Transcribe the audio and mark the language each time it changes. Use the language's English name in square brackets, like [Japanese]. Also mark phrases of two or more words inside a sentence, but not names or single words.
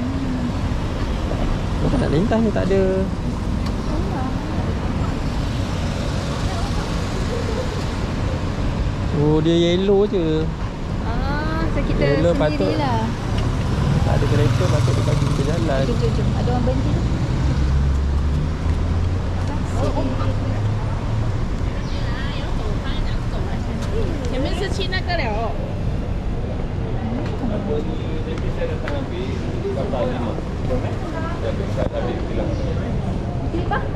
[Malay] Kau nak lintas ni tak ada. Oh, dia yellow je. So kita Yellow patut. sendirilah. Tak ada kereta patut dia bagi kita jalan. Jom. Ada orang berhenti tu. [Chinese] 前面是去那个了。 [Malay] Okey, Pak.